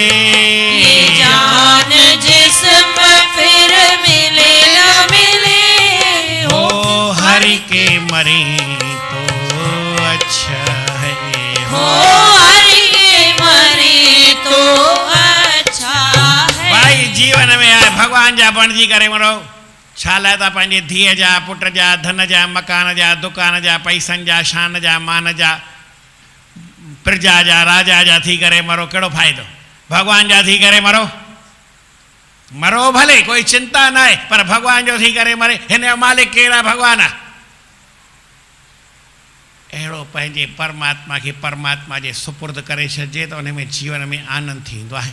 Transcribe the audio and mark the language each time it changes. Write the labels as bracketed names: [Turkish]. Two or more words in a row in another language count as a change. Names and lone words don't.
[Hindi] ये जान जिस्म फिर मिले न मिले, हो हरि के मरे तो अच्छा है, हो हरि के मरे तो अच्छा है। [Sindhi] भाई जीवन में आहे भगवान जा बणजी करे मरो। छा लाइ था पंहिंजे धीअ जा, पुट जा, धन जा, मकान जा, दुकान जा, पैसनि जा, शान जा, मान जा, प्रजा जा, राजा जा थी करे मरो, कहिड़ो फ़ाइदो। भगवान जा थी करे मरो, मरो भले कोई चिंता न आहे, पर भगवान जो थी करे मरे। हिन जो मालिक केरु आहे? भगवान आहे। अहिड़ो पंहिंजे परमात्मा खे परमात्मा जे सुपुर्द करे छॾिजे त उन में जीवन में आनंद थींदो आहे।